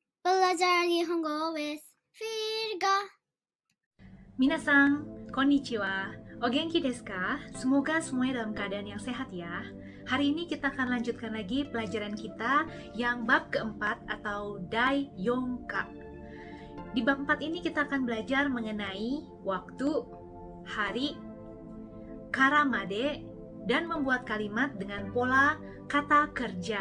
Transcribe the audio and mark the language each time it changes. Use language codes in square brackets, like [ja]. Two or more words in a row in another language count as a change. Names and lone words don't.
[id] Belajar Nihongo with Virga. [ja] みなさん、こんにちは. お元気ですか? [id] Semoga semuanya dalam keadaan yang sehat ya. Hari ini kita akan lanjutkan lagi pelajaran kita yang bab keempat atau [ja] 第四課. [id] Di bab 4 ini kita akan belajar mengenai waktu, hari, [ja] から まで, [id] dan membuat kalimat dengan pola kata kerja.